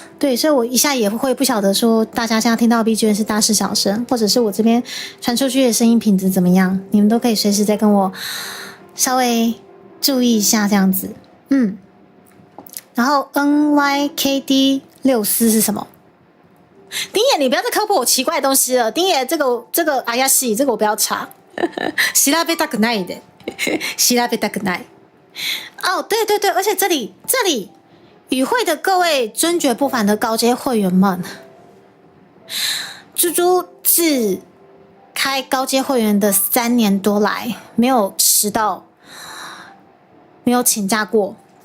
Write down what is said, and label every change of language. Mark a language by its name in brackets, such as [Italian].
[Chinese] 对，所以我一下也会不晓得说大家现在听到的 BGM 是大是小声，或者是我这边传出去的声音品质怎么样，你们都可以随时再跟我稍微注意一下这样子。然后 NYKD 6丝是什么？丁野，你不要再科普我奇怪的东西了。丁野，这个哎呀西，这个我不要查。 [Japanese] 調べたくないで，調べたくない。 [Chinese] 哦，对，而且这里与会的各位尊爵不凡的高阶会员们，猪猪自开高阶会员的3年多来，没有迟到，没有请假过。